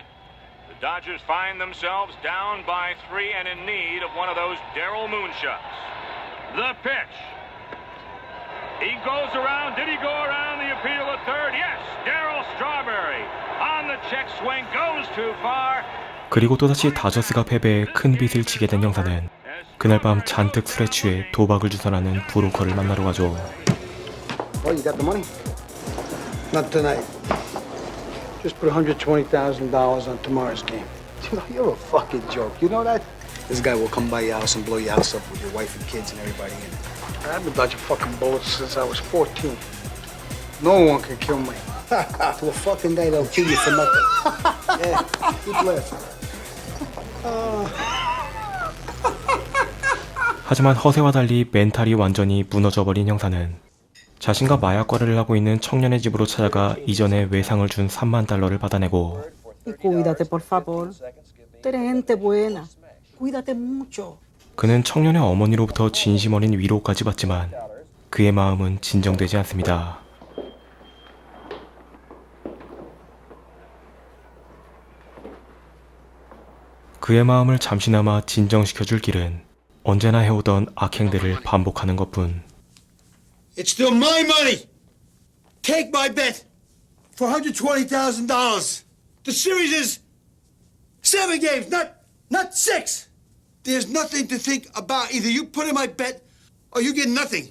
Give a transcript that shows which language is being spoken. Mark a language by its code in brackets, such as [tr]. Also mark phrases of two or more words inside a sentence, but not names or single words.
[en] The Dodgers find themselves down by 3 and in need of one of those Darryl moonshots. The pitch. He goes around. Did he go around the appeal at third? Yes. Darryl Strawberry on the check swing goes too far. [ko] 그리고 또다시 다저스가 패배해 큰 빚을 지게 된 형사는 그날 밤 잔뜩 술에 취해 도박을 주선하는 브로커를 만나러 가죠. [en] Well, you got the money? Not tonight. Just put $120,000 on tomorrow's game. You know, you're a fucking joke. You know that? This guy will come by your house and blow your house up with your wife and kids and everybody in it. I've been dodging fucking bullets since I was 14. No one can kill me. To a fucking guy that'll kill you for nothing. Yeah, keep laughing. [ko] 하지만 허세와 달리 멘탈이 완전히 무너져버린 형사는 자신과 마약 거래를 하고 있는 청년의 집으로 찾아가 이전에 외상을 준 $30,000를 받아내고 [es] Cuídate, por favor. Tú eres gente buena. Cuídate mucho. [ko] 그는 청년의 어머니로부터 진심 어린 위로까지 받지만 그의 마음은 진정되지 않습니다. 그의 마음을 잠시나마 진정시켜줄 길은 언제나 해오던 악행들을 반복하는 것뿐. [en] It's still my money. Take my bet for $120,000. The series is 7 games, not 6. There's nothing to think about. Either you put in my bet or you get nothing.